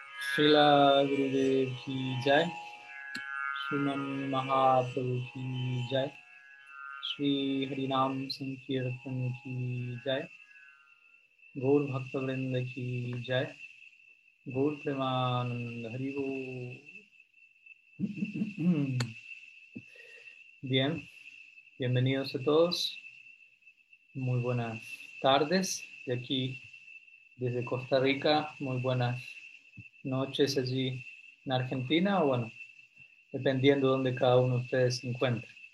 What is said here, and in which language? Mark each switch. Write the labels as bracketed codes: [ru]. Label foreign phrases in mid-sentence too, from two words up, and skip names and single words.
[hi] श्रील गुरुदेव की जय, श्रीमन् महाप्रभु की जय, श्री हरिनाम संकीर्तन की जय, गौर भक्त की जय, गौर प्रेमानन्द हरि बोल. [es] Bien, bienvenidos a todos, muy buenas tardes de aquí desde Costa Rica, muy buenas noches allí en Argentina, o bueno, dependiendo de donde cada uno de ustedes se encuentre.